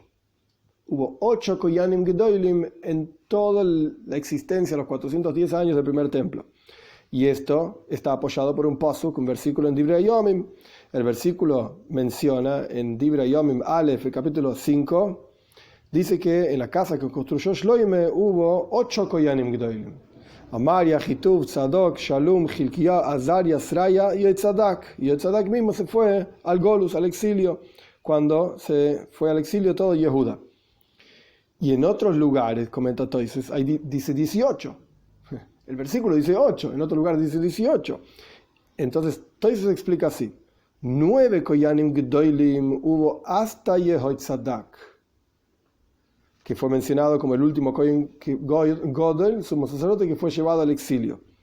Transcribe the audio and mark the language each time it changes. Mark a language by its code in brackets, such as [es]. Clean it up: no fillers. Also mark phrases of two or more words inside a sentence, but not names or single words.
[es] Hubo 8 [he] כהנים גדולים [es] en toda la existencia, los 410 años del primer templo. Y esto está apoyado por un pasuk, un versículo en Divrei Yomim. El versículo menciona en Divrei Yomim Aleph, el capítulo 5, dice que en la casa que construyó Shloime hubo 8 [he] כהנים גדולים. [es] Amaria, Hituv, Tzadok, Shalom, Hilkiah, Azaria, Sraya y Yotzadak. Y Yotzadak mismo se fue al Golus, al exilio, cuando se fue al exilio todo Yehuda. Y en otros lugares, comenta Toises, ahí dice 18. El versículo dice 8, en otro lugar dice 18. Entonces Toises explica así: 9 Koyanim Gedolim hubo hasta Yehotzadak, que fue mencionado como el último [he] כהן גדול, [es] sumo sacerdote, que fue llevado al exilio.